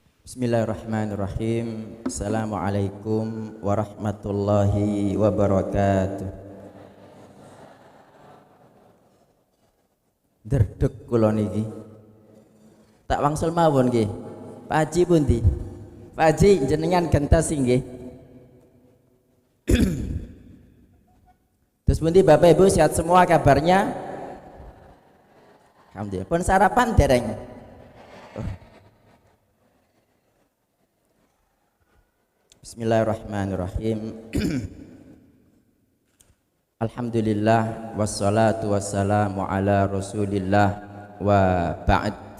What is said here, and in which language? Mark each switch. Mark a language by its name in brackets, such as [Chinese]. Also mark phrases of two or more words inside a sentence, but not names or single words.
[Arabic] بسم الله الرحمن الرحيم. السلام عليكم ورحمة الله وبركاته. [Javanese] Derdek kula niki. Tak wangsul mawon nggih. Pak Haji pundi? Pak Haji jenengan gentos nggih. Terus pundi Bapak Ibu [Indonesian] sehat semua kabarnya? [Javanese] Alhamdulillah. Pun sarapan dereng? [Arabic] بسم الله الرحمن الرحيم. الحمد لله والصلاة والسلام على رسول الله وبعد.